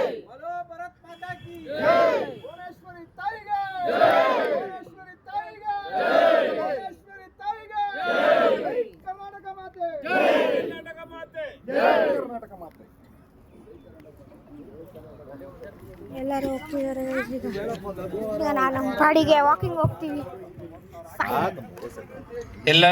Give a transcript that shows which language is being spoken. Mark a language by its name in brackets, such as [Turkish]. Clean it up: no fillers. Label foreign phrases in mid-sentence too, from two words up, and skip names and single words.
[Hindi] हेलो भारत माता की जय। [Kannada] ಭುವನೇಶ್ವರಿ ತಾಯಿಗೆ ಜಯ। ಭುವನೇಶ್ವರಿ ತಾಯಿಗೆ ಜಯ। ಭುವನೇಶ್ವರಿ ತಾಯಿಗೆ ಜಯ। ಕರ್ನಾಟಕ ಮಾತೆ ಜಯ। ಕರ್ನಾಟಕ ಮಾತೆ ಜಯ। ಕರ್ನಾಟಕ ಮಾತೆ. ಎಲ್ಲರೂ ಹೋಗ್ತಿದ್ದಾರೆ ಈಗ ನಾವು ನಮ್ಮ ಪಾಡಿಗೆ ವಾಕಿಂಗ್ ಹೋಗ್ತೀವಿ. ಎಲ್ಲ